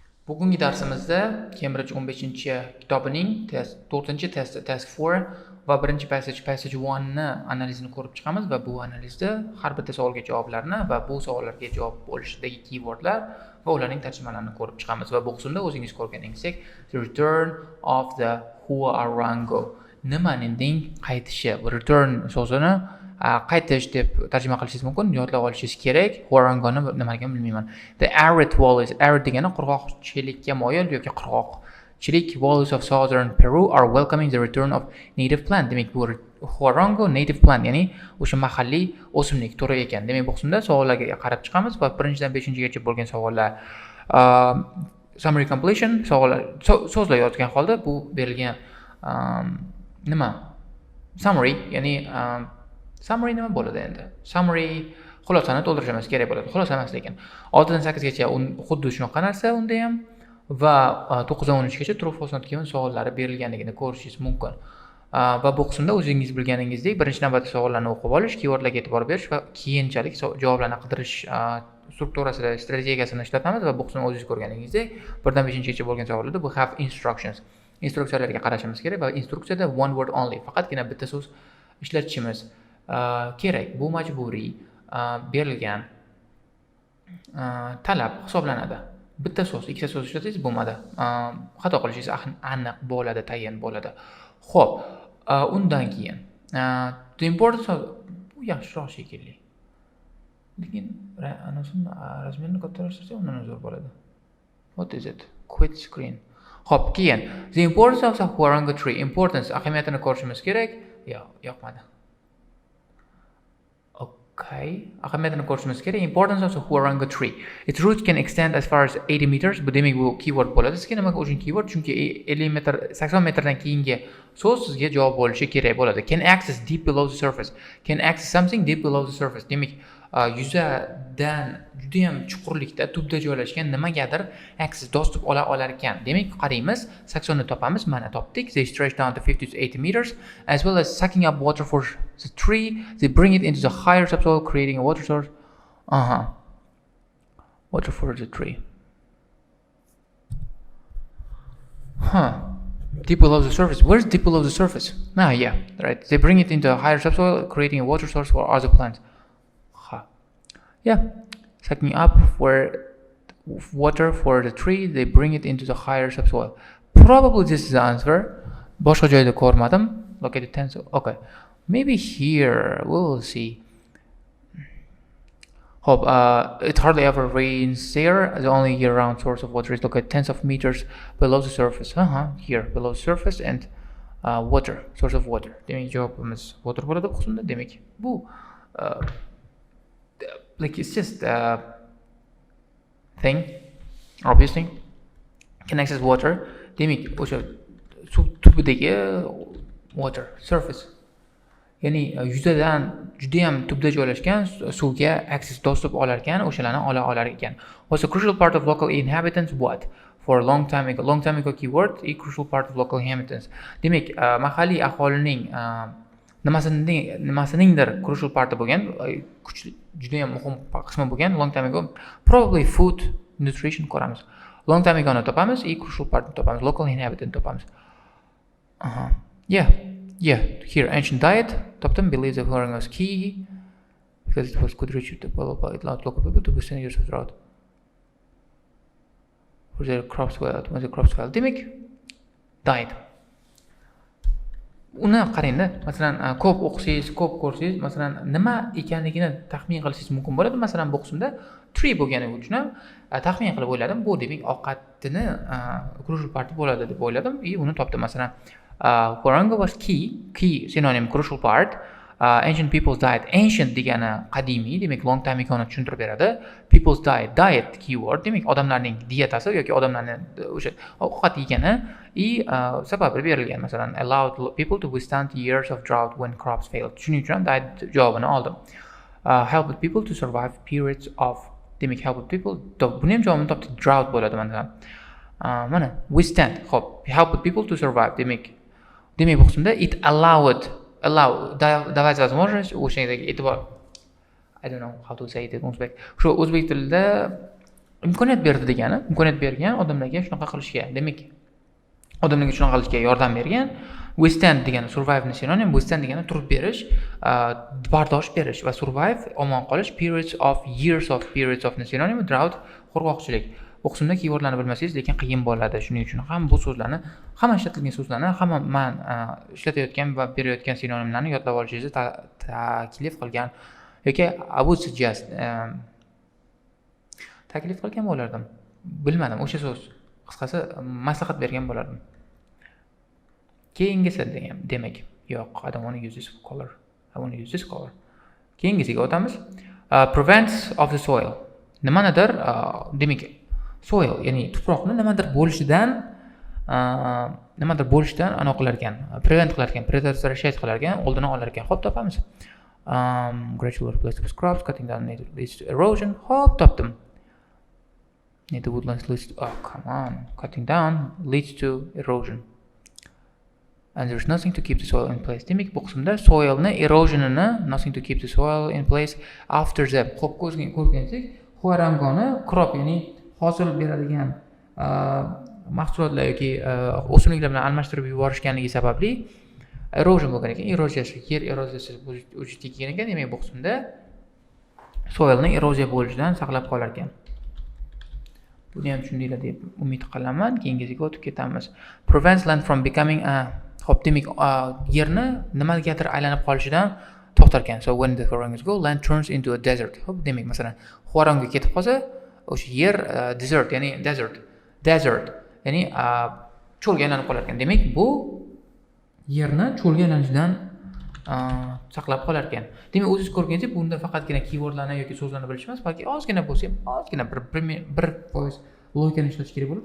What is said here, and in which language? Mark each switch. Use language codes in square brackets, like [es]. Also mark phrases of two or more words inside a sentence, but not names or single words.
[uz] Bugungi darsimizda Cambridge 15-kitobining 4-test task 4 va birinchi passage 1 ni analizini ko'rib chiqamiz va bu analizda har bitta savolga javoblarni va bu savollarga javob bo'lishidagi keywordlar va ularning tarjimalarini ko'rib chiqamiz va bu qismda o'zingiz ko'rganingizdek [en] the return of the huarango [uz] nimaning qaytishi return so'zini qaytish deb tarjima qilishingiz mumkin, yodlab olishingiz kerak. Huarangoni nimaligini bilmayman. [en] The arid valleys, arid [uz] degani qurg'oqchilikka moyil yoki qurg'oqchilik [en] valleys of southern Peru are welcoming the return of native plant. [uz] Demak, bu huarango native plant, ya'ni o'sha mahalliy o'simlik turi ekan. Demak, bu qismda savollarga qarab chiqamiz va 1-dan 5-gacha bo'lgan savollar [en] summary completion [uz] savollar so'zlar yozgan holda bu berilgan nima? Summary, ya'ni summary nima bo'ladi endi? Summary xulosani to'ldirishimiz kerak bo'ladi. Xulosa emas lekin 6 dan 8 gacha xuddi shunaqa narsa unda ham va 9 dan 13 gacha [en] true false not given [uz] savollari berilganligini ko'rishingiz mumkin. Va bu qismda o'zingiz bilganingizdek birinchi navbatda savollarni o'qib olish, keywordlarga e'tibor berish va keyinchalik javoblarni qidirish strukturasida strategiyasini ishlatamiz va bu qismni o'zingiz ko'rganingizdek 1 dan 5gacha bo'lgan savollarda bu [en] have instructions. [uz] Instruksiyalarga qarashimiz kerak va instruksiyada [en] one word only, [uz] faqatgina bitta so'z ishlatishimiz kerak. Bu majburiy berilgan talab hisoblanadi. Bitta so'z, ikkita so'z ishlatsangiz bo'lmadi. Xato qilishingiz aniq bo'ladi, tayin bo'ladi. Xo'p, undan keyin [en] the importance of [uz] bu yaxshiroq shekilli. Lekin anasini razmerini kattalashtirsa undan zo'r bo'ladi. [en] What is it? Quit screen. [uz] Xo'p, keyin [en] the importance of the huarango tree, importance [uz] ahamiyatini ko'rishimiz kerak. Yoqmadi. Okay, ahamiyatini ko'rishimiz kerak. [en] Importance of the huarango tree. Its roots can extend as far as 80 meters. [uz] Bu demak bu keyword bo'ladi. Sizga nima uchun keyword? Chunki 50 metr, 80 metrdan keyingi so'z sizga javob bo'lishi kerak bo'ladi. [en] Can access deep below the surface. Can access something deep below the surface. [uz] Demak, yuzadan juda ham chuqurlikda, tubda joylashgan nimagadir access dostуп olar ekan. Demak, qaraymiz, 80 ni topamiz. Mana topdik. [en] They stretch down to 50 to 80 meters as well as sucking up water for the tree. They bring it into the higher subsoil creating a water source. Water for the tree. Deep below the surface. Where's deep below the surface? Yeah, right. They bring it into a higher subsoil creating a water source for other plants. Yeah, sucking up water for the tree, they bring it into the higher subsoil. Probably this is the answer. [uz] Boshqa joyda ko'rmadim. [en] Look at the tense. Okay, maybe here we'll see. Hope it hardly ever rains there. The only year-round source of water is located tens of meters below the surface. Here below the surface and water, source of water. [uz] Demak javobimiz water bo'ladi bu qismda. Demak bu [en] like it's just a thing, obviously. Can access water. [uz] Demak o'sha suv tubidagi [en] water surface. [uz] Ya'ni yuzadan juda ham tubda joylashgan suvga access dostуп olar ekan, o'shalarni olar ekan. [en] Was a crucial part of local inhabitants what? For a long time ago keyword, a crucial part of local inhabitants. [uz] Demak, mahalliy aholining nimasiningdir [en] crucial part [uz] bo'lgan, juda ham muhim qismi bo'lgan [en] long time ago. Probably food, nutrition ko'ramiz. Long time ago [uz] ni topamiz, [en] a crucial part [uz] ni topamiz, [en] local inhabitant topamiz. Yeah, here ancient diet topdim, believes the huarango was key because it was could reach the it allowed local people to withstand years of drought. Was their crops well? [uz] Demak, diet. Uni qarangda, masalan, ko'p o'qisangiz, ko'p ko'rsangiz, masalan, nima ekanligini taxmin qilishingiz mumkin bo'ladi. Masalan, bu qismda tree bo'lgani uchun ham taxmin qilib o'yladim. Bu demak ovqatini crucial part bo'ladi deb o'yladim. Uni topdim. Masalan, [en] huarango was key synonym crucial part. Ancient people's diet. Ancient [uz] degani qadimiy, demak [en] long time ago [uz] ni tushuntirib beradi. [en] People's diet keyword, [uz] demak odamlarning dietasi yoki odamlarning o'sha ovqat yegani sababi berilgan. Masalan, [en] allowed people to withstand years of drought when crops failed. [uz] Shuning uchun diet javobini oldim. [en] Helped people to survive periods of, demak helped people, [uz] buni ham javobini topdik, drought bo'ladi mana withstand. Xo'p, [en] helped people to survive, [uz] demak bu qismda it [ru] давать возможность [uz] o'shandagi e'tibor, [en] I don't know how to say it in o'zbek. [uz] Shu o'zbek tilida imkoniyat berdi degani, imkoniyat bergan odamlarga shunaqa qilishga. Demak, odamlarga shunaqa qilishga yordam bergan. Withstand degani survive ni sinonim, withstand degani turib berish, bardosh berish va survive omon qolish, [en] years of [uz] ni sinonim, drought qurg'oqchilik. Bu qismda keywordlarni bilmasangiz, lekin qiyin bo'ladi. Shuning uchun ham bu so'zlarni, hamma ishlatilgan so'zlarni, hamma men ishlatayotgan va berayotgan sinonimlarni yodlab olishingizni taklif qilgan yoki [en] I would suggest [uz] taklif qilgan bo'lardim. Bilmadim, o'sha so'z. Qisqasi maslahat bergan bo'lardim. Keyingisi demak, yo'q, [en] I don't want to use this color. I want to use this color. [uz] Keyingisiga o'tamiz. [en] Prevents of the soil. [uz] Nimanidir, demak, soil, ya'ni tuproqni nimadir bo'lishidan qilar ekan, prevent qilar ekan, prevention qilar ekan, oldini olar ekan. Xo'p, topamiz. [en] Gradual replacement of crops, cutting down leads to erosion. [uz] Xo'p, topdim. [en] Native woodlands leads to, oh come on, cutting down leads to erosion. And there's nothing to keep the soil in place. [uz] Demak, bu qismda soilni, erosionini, [en] nothing to keep the soil in place after the. [uz] Xo'p, ko'rgansak, huarangoni crop, ya'ni hosil beradigan mahsulotlar yoki o'simliklar bilan almashtirib yuborishganligi sababli erosion bo'lgan ekan. Yer eroziyasi vujudga kelgan ekan. Demak, bu qismda soilni eroziya bo'lishidan saqlab qolar ekan. Buni ham tushundinglar deb umid qilaman. Keyingisiga o'tib ketamiz. [en] Prevents land from becoming [uz] Xo'p, demak, yerni nimagadir aylanib qolishidan to'xtar ekan. [en] So when the huarangs go, land turns into a desert. [uz] Xo'p, demak, masalan, huaranga ketib qolsa, o'sha yer desert, ya'ni desert, ya'ni cho'lga aylanib qolar ekan. Demak, bu yerni cho'lga aylanishidan saqlab qolar ekan. Demak, o'zingiz ko'rganingizdek, bunda faqatgina keywordlarni yoki so'zlarni bilish emas, balki ozgina bo'lsa ham, ozgina 1% logikani ishlatish kerak bo'ladi.